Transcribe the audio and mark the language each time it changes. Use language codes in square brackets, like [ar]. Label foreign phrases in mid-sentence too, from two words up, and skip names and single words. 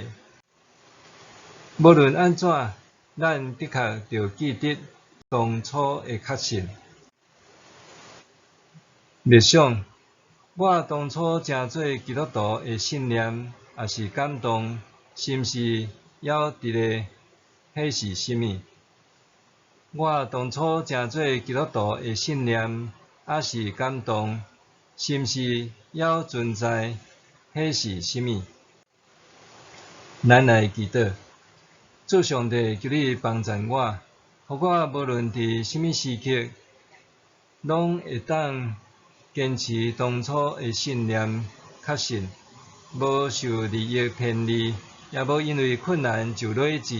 [nan] 无论安怎，咱的确要记得当初的确信。默想，我当初成做基督徒的信念，也是感动，是毋是还伫咧？迄是甚物？我当初成做基督徒的信念，也是感动，是毋是还存在？迄是甚物？咱来祈祷，主上帝求你帮助我，互我无论伫甚物时刻，拢会当坚持当初的信念，确信无受利益骗利，也无因为困难就累志。